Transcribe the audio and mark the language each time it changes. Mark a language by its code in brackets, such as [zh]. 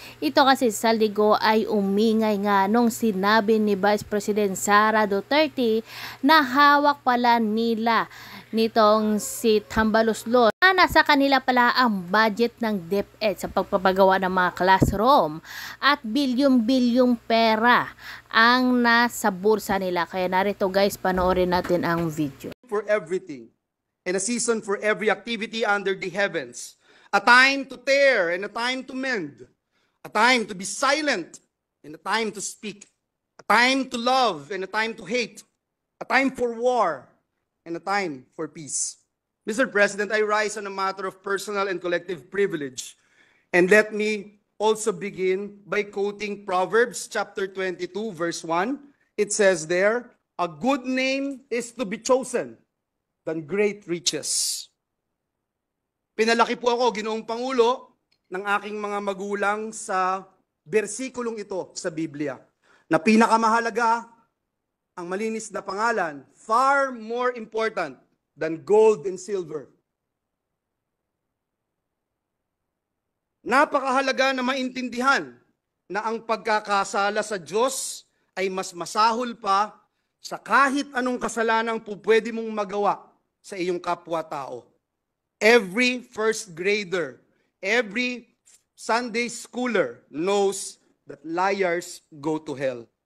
[tl] Ito kasi Zaldigo ay umingay nga nung sinabi ni Vice President Sara Duterte na hawak pala nila nitong si Tambaluslos na nasa kanila pala ang budget ng DepEd sa pagpapagawa ng mga classroom at bilyong-bilyong pera ang nasa bursa nila. Kaya narito guys, panoorin natin ang video. [en] For everything, and a season for every activity under the heavens, a time to tear and a time to mend, a time to be silent and a time to speak, a time to love and a time to hate, a time for war and a time for peace. Mr. President, I rise on a matter of personal and collective privilege. And let me also begin by quoting Proverbs chapter 22, verse 1. It says there, a good name is to be chosen than great riches. [tl] Pinalaki po ako, Ginoong Pangulo, ng aking mga magulang sa bersikulong ito sa Biblia, na pinakamahalaga ang malinis na pangalan, [en] far more important than gold and silver. [tl] Napakahalaga na maintindihan na ang pagkakasala sa Diyos ay mas masahol pa sa kahit anong kasalanang po pwede mong magawa sa iyong kapwa-tao. [en] Every first grader, every Sunday schooler knows that liars go to hell.